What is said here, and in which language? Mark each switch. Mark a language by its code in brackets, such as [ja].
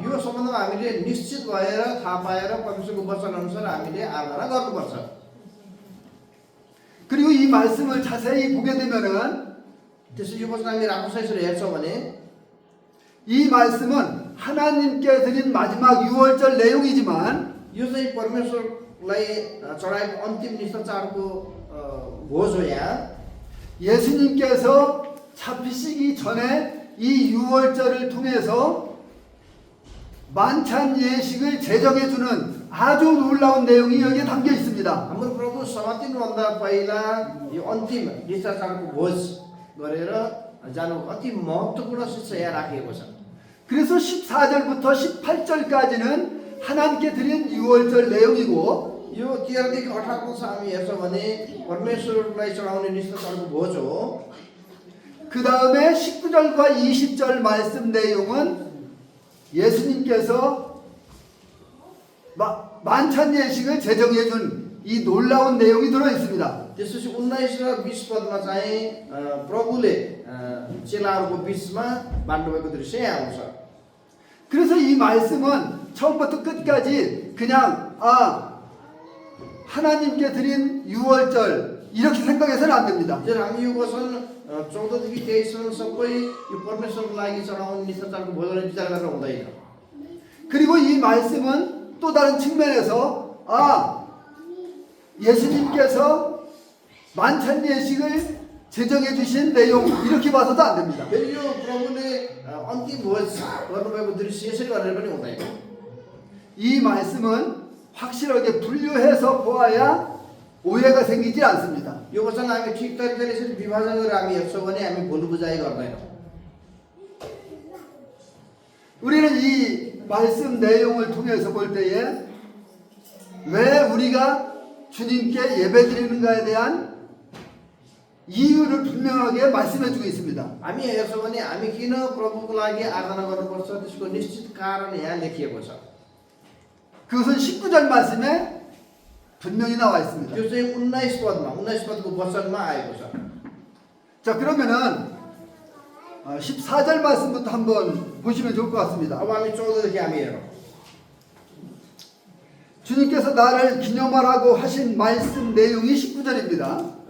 [ne] यो सम्बन्धमा हामीले निश्चित भएर थाहा पाएर परमेश्वरको वचन अनुसार हामीले आराधना गर्नुपर्छ। [ko] 그리고 이 말씀을 자세히 보게 되면은 [ne] त्यसो यो वचन हामी राम्रोसँग हेर्छौँ भने [ko] 이 말씀은 하나님께 드린 마지막 유월절 내용이지만 [ne] यो चाहिँ परमेश्वरलाई चढाएको अन्तिम निष्ठा चाडको भोज हो यहाँ। [ko] 예수님께서 잡히시기 전에 이 유월절을 통해서 만찬 예식을 제정해주는 아주 놀라운 내용이 여기에 담겨 있습니다. [ne] हाम्रो प्रभु समातिनुभन्दा पहिला यो अन्तिम निष्ठा चाडको भोज गरेर जानु अति महत्त्वपूर्ण शिक्षा यहाँ राखिएको छ। [ko] 그래서 14절부터 18절까지는 하나님께 드린 유월절 내용이고 [ne] यो 13देखि 18 पदसम्म हामी हेर्छौँ भने परमेश्वरलाई चढाउने निष्ठा चाडको भोज हो। [ko] 그 다음에 19절과 20절 말씀 내용은 예수님께서 만찬 예식을 제정해 준 이 놀라운 내용이 들어 있습니다. [ne] त्यसपछि 19 र 20 पदमा चाहिँ प्रभुले चेलाहरूको बीचमा बाँड्नुभएको दृश्य यहाँ आउँछ। [ko] 그래서 이 말씀은 처음부터 끝까지 그냥 하나님께 드린 유월절 이렇게 생각해서는 안 됩니다. [ne] जब हामी यो वचन 14 देखि 23 सम्म सबै यो परमेश्वरको लागि चढाउने निष्ठा चाडको भोजन विचार गरेर हुँदैन। [ko] 그리고 이 말씀은 또 다른 측면에서 예수님께서 만찬 예식을 제정해 주신 내용 이렇게 봐서도 안 됩니다. [ne] फेरि यो प्रभुले अन्तिम भोज गर्नुभएको दृश्य यसरी भनेर पनि हुँदैन। [ko] 이 말씀은 확실하게 분류해서 보아야 오해가 생기지 않습니다. [ne] यो वचन हामी ठिक तरिकाले यसरी विभाजन गरेर हामी हेर्छौँ भने हामी भुल बुझाइ गर्दैनौँ। [ko] 우리는 이 말씀 내용을 통해서 볼 때에 왜 우리가 주님께 예배드리는가에 대한 이유를 분명하게 말씀해 주고 있습니다. [ne] हामी हेर्छौँ भने हामी किन प्रभुको लागि आराधना गर्नुपर्छ त्यसको निश्चित कारण यहाँ लेखिएको छ। [ko] 그것은 19절 말씀에 분명히 나와 있습니다. [ne] त्यो चाहिँ 19 पदमा 19 पदको वचनमा आएको छ। [ko] 자, 그러면은 14절 말씀부터 한번 보시면 좋을 것 같습니다. [ne] अब हामी 14देखि हामी हेरौँ। [ko] 주님께서 나를 기념하라고 하신 말씀 내용이 19절입니다.